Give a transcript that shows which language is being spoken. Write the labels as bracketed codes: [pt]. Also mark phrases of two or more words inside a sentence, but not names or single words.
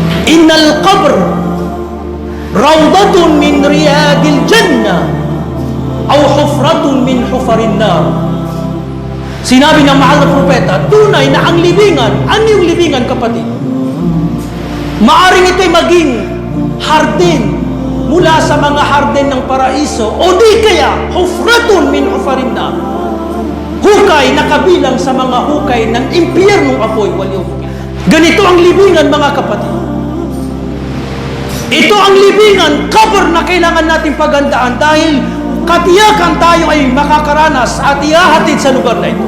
[ar] إن القبر روضة من رياض الجنة أو حفرة من حفر النار. [tl] Sinabi ng mahal na propeta, tunay na ang libingan. Ano yung libingan, kapatid? Maaring ito'y maging hardin mula sa mga hardin ng paraiso, o di kaya [ar] حفرة من حفر النار, [tl] hukay na kabilang sa mga hukay ng impyernong apoy. Ganito ang libingan, mga kapatid. Ito ang libingan, cover na kailangan natin pagandaan dahil katiyakan tayo ay makakaranas at ihahatid sa lugar na ito.